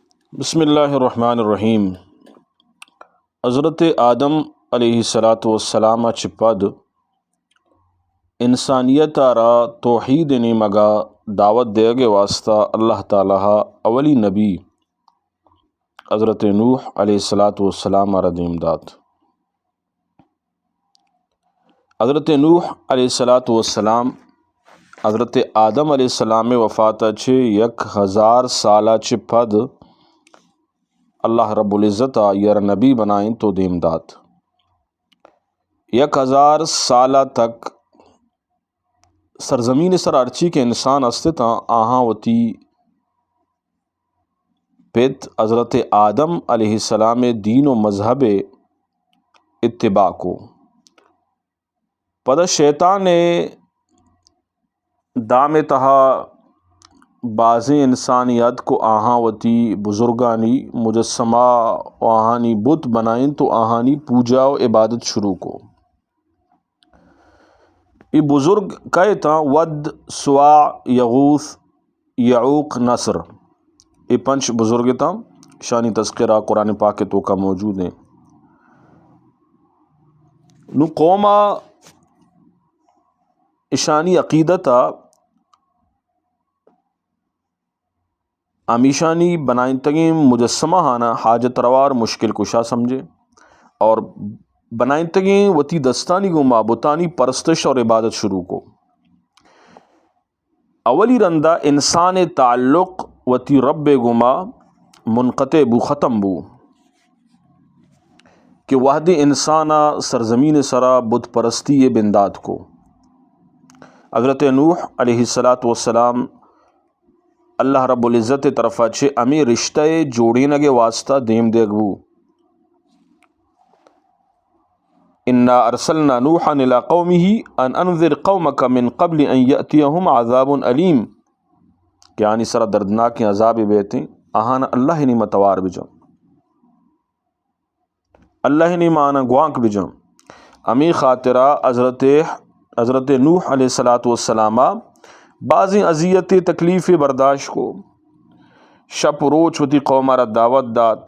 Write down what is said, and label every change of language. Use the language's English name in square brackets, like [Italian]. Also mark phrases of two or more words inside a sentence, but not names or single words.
[Arabic] بسم اللہ الرحمن الرحیم۔ [Brahui] حضرت آدم علیہ السلام چپد انسانیت را توحید نی مگا دعوت دے گے واسطہ اللہ تعالیٰ اولی نبی حضرت نوح علیہ السلام را دیمداد۔ حضرت نوح علیہ السلام حضرت آدم علیہ السلام وفات چھ 1000 سالہ چپد اللہ رب العزت یر نبی بنائیں تو دیمداد۔ 1000 سالہ تک سرزمین سر ارچی کے انسان استتا آہاں وتی پت حضرت آدم علیہ السلام دین و مذہب اتباع کو پد شیطان دام تہا بعض انسانیت کو آہاں وتی بزرگانی مجسمہ و آہانی بت بنائیں تو آہانی پوجا و عبادت شروع کو۔ یہ بزرگ کہے تا ود سواع یغوث یعوق نصر، یہ 5 بزرگ تا شانی تذکرہ قرآن پاک کے تو کا موجود ہیں۔ نو قوما اشانی عقیدتا امیشانی بنائیں تگیں مجسمہ ہانا حاجت روار مشکل کشا سمجھے اور بنائیں تگیں وتی دستانی کو معبودانی پرستش اور عبادت شروع کو۔ اولی رندہ انسان تعلق وتی رب گما منقطع بو، ختم بو کہ وحد انسانا سرزمین سرا بت پرستی بنداد کو۔ حضرت نوح علیہ السلام اللہ رب العزت طرفا چھے امی رشتہ جوڑینگے واسطہ دیم دیگو۔ [Arabic] انا ارسلنا نوحا الى قومه ان انذر قومك من قبل ان یأتیہم عذاب علیم [Brahui] کہ آنی سرا دردناک عذاب بیتیں آہانا اللہ نی متوار بجم، اللہ نی مانا گوانک بجم۔ امی خاطرہ حضرت نوح علیہ السلام بعضی اذیت تکلیف برداشت کو شپ روچ وتی قوم را دعوت دات۔